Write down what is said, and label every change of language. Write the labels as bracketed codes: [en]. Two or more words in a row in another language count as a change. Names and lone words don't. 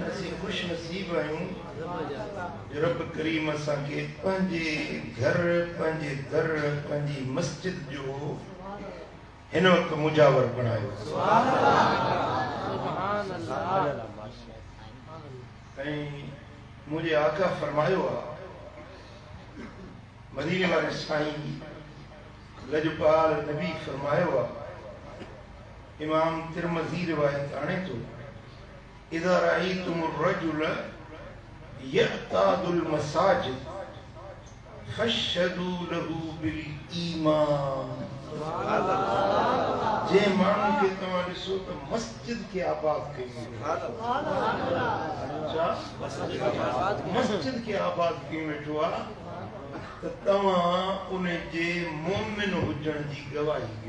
[sd] असीं ख़ुशि नसीब आहियूं जो रब करीम असांखे पंहिंजे घर पंहिंजे दर पंहिंजी मस्जिद जो हिन वक़्तु मुजावर बणायो ऐं मुंहिंजे आका फरमायो आहे मदीने वारे साईं लजपाल नबी फरमायो आहे। इमाम तिरमज़ी रिवायत आणे थो [ar] إذا رأيتم الرجل يعتاد المساجد فاشهدوا له بالإيمان. [sd] जे माण्हू खे तव्हां ॾिसो त मस्जिद खे आबाद कयूं, मस्जिद खे आबाद कयूं वेठो आहे त तव्हां उन जे मोमिन हुजण जी गवाही ॾियो।